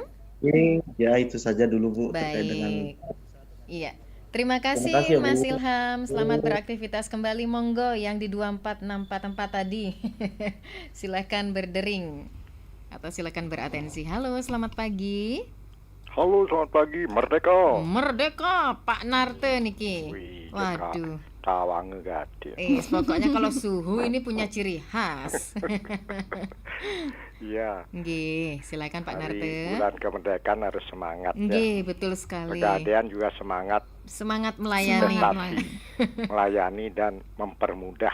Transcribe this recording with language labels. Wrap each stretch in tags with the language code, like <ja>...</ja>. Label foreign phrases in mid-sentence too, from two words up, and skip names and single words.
<id>Ya, itu saja dulu, Bu, terkait Baik. dengan Iya. Terima kasih, kasih, Bu. Mas Ilham. Selamat beraktivitas kembali. Monggo yang di 24644 tadi. Silakan berdering atau silakan beratensi. Halo, selamat pagi. Halo, selamat pagi. Merdeka. Merdeka, Pak Narte niki. Wih, Waduh. Tawange gade. Pokoknya kalau suhu ini punya ciri khas. Iya. Nggih, silakan Pak Hari Narte. bulan kemerdekaan harus semangat Nggih, ya. betul sekali. Pegadaian juga semangat Semangat melayani. melayani dan mempermudah.</id>